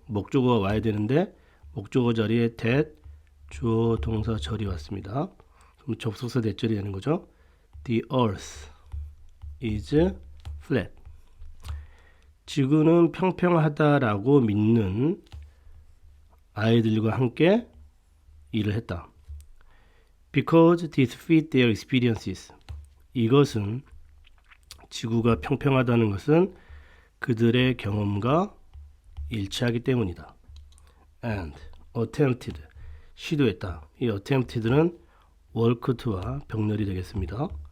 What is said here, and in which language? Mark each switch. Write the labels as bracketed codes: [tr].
[ko] 목적어가 와야 되는데 목적어 자리에 that 주어 동사 절이 왔습니다. 그럼 접속사 대절이 되는 거죠. [en] The earth is flat. [ko] 지구는 평평하다라고 믿는 아이들과 함께 일을 했다. [en] Because this fit their experiences. [ko] 이것은 지구가 평평하다는 것은 그들의 경험과 일치하기 때문이다. [en] And attempted. 시도했다. [ko] 이 attempted는 work to와 병렬이 되겠습니다.